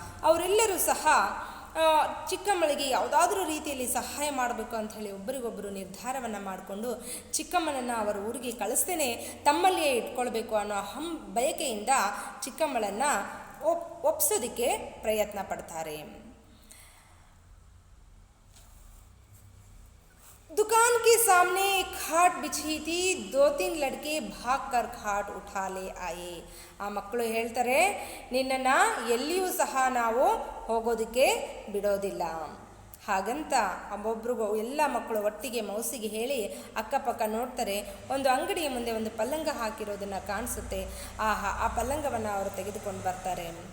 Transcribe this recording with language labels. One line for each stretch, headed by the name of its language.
Kannada: ಅವರೆಲ್ಲರೂ ಸಹ ಚಿಕ್ಕಮ್ಮಳಿಗೆ ಯಾವುದಾದ್ರೂ ರೀತಿಯಲ್ಲಿ ಸಹಾಯ ಮಾಡಬೇಕು ಅಂಥೇಳಿ ಒಬ್ಬರಿಗೊಬ್ಬರು ನಿರ್ಧಾರವನ್ನು ಮಾಡಿಕೊಂಡು ಚಿಕ್ಕಮ್ಮನನ್ನು ಅವರ ಊರಿಗೆ ಕಳಿಸ್ತೇನೆ ತಮ್ಮಲ್ಲಿಯೇ ಇಟ್ಕೊಳ್ಬೇಕು ಅನ್ನೋ ಬಯಕೆಯಿಂದ ಚಿಕ್ಕಮ್ಮಳನ್ನು ಒಪ್ಸೋದಕ್ಕೆ ಪ್ರಯತ್ನ ಪಡ್ತಾರೆ.
Hindi: दुकान के सामने एक खाट बिछी थी. 2-3 लड़के भाग कर खाट उठा ले आए.
Kannada: ಆ ಮಕ್ಕಳು ಹೇಳ್ತಾರೆ, ನಿನ್ನನ್ನು ಎಲ್ಲಿಯೂ ಸಹ ನಾವು ಹೋಗೋದಕ್ಕೆ ಬಿಡೋದಿಲ್ಲ. ಹಾಗಂತ ಒಬ್ಬೊಬ್ರಿಗೂ ಎಲ್ಲ ಮಕ್ಕಳು ಒಟ್ಟಿಗೆ ಮೌಸಿಗೆ ಹೇಳಿ ಅಕ್ಕಪಕ್ಕ ನೋಡ್ತಾರೆ. ಒಂದು ಅಂಗಡಿಯ ಮುಂದೆ ಒಂದು ಪಲ್ಲಂಗ ಹಾಕಿರೋದನ್ನು ಕಾಣಿಸುತ್ತೆ. ಆ ಪಲ್ಲಂಗವನ್ನು ಅವರು ತೆಗೆದುಕೊಂಡು ಬರ್ತಾರೆ.